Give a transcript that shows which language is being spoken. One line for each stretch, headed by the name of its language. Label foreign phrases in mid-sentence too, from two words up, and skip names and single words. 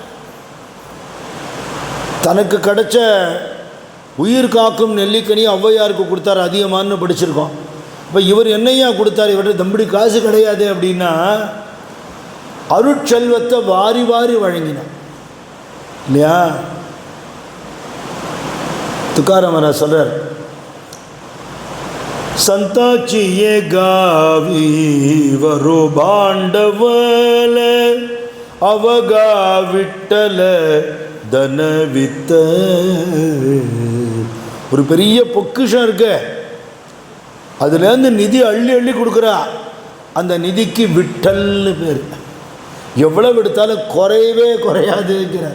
Tamil: தனக்கு கிடைச்ச உயிர் காக்கும் நெல்லிக்கனி ஔவையாருக்கு கொடுத்தார் அதிகமானு படிச்சிருக்கோம். இப்போ இவர் என்னையா கொடுத்தார், இவர்கிட்ட தம்படி காசு கிடையாது அப்படின்னா அருட்செல்வத்தை வாரி வாரி வழங்கினார் இல்லையா. துக்காராமரா சொல்றார்,
Marathi: संताची गावी वरो भांडवल अवगा विठ्ठल தனவித்த.
Tamil: ஒரு பெரிய பொக்கிஷம் இருக்கு, அதுலேருந்து நிதி அள்ளி அள்ளி கொடுக்குறா. அந்த நிதிக்கு விட்டல்னு பேர். எவ்வளவு எடுத்தாலும் குறையவே குறையாதுங்கிறார்.